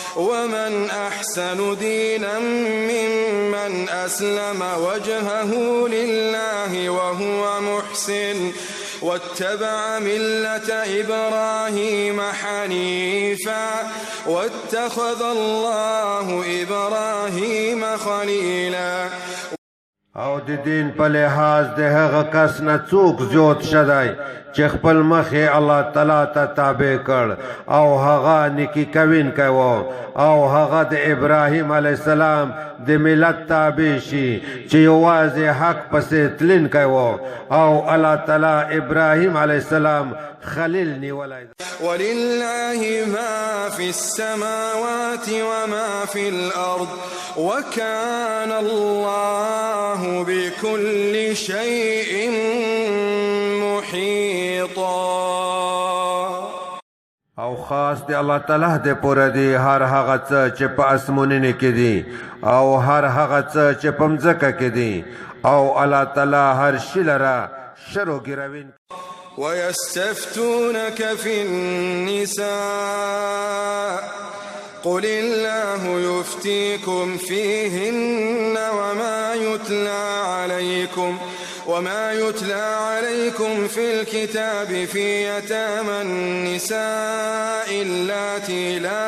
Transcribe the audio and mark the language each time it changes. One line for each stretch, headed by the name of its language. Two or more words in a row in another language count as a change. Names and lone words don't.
Arabic: ومن أحسن دينا ممن أسلم وجهه لله وهو محسن واتبع ملة إبراهيم حنيفا واتخذ الله إبراهيم خليلا.
Pashto: او د دین په لحاظ د هغه کس نه څوک زیات شدی چې خپل مخ یې الله تعالی ته تابع کړ او هغه نیکي کوونکی و او هغه د ابراهیم
Arabic: علیه السلام
Pashto: د ملت تابع شي چې یوازې حق پسې تلونکی و او الله تعالی ابراهیم
Arabic: علیه السلام
Pashto: خلیل نیولی.
Arabic: ولله ما في السماوات وما في الأرض وكان الله بكل شيء محيطا.
Pashto: او خاص دی الله تعالی د پوره دی هر هغه څه چې په اسمانونو کې دي او هر هغه څه چې په مځکه کې دي او الله تعالی هر شي لره شرو ګروین.
Arabic: ويستفتونك في النساء قل الله يفتيكم فيهن وما يتلى عليكم في الكتاب في يتامى النساء اللاتي